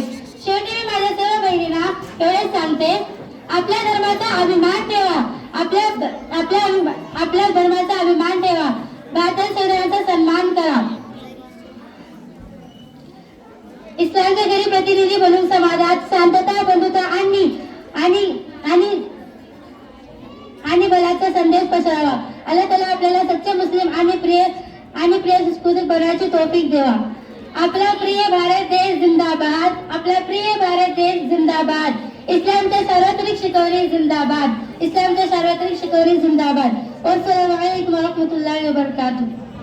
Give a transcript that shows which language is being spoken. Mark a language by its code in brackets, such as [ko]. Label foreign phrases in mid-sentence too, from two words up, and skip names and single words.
[mr] शेवटी मी माझ्या सर्व बहिणींना एवढेच सांगते, आपल्या धर्माचा अभिमान ठेवा, आपल्या धर्माचा अभिमान ठेवा, भारताच्या संविधानाचा सन्मान करा. इस्लामचे गरीब प्रतिनिधी बनून समाजात शांतता, बंधुता आणि बलाचा संदेश पसरावा. [ar] الله تعالى [mr] आपल्याला सच्चे मुस्लिम आणि प्रिय संस्कृती बनवायची तौफीक देवा. आपला प्रिय भारत देश जिंदाबाद, आपला प्रिय भारत देश जिंदाबाद. इस्लामच्या सार्वत्रिक शिकवणी जिंदाबाद, इस्लामच्या सार्वत्रिक शिकवणी जिंदाबाद. [ar] السلام عليكم ورحمة الله وبركاته.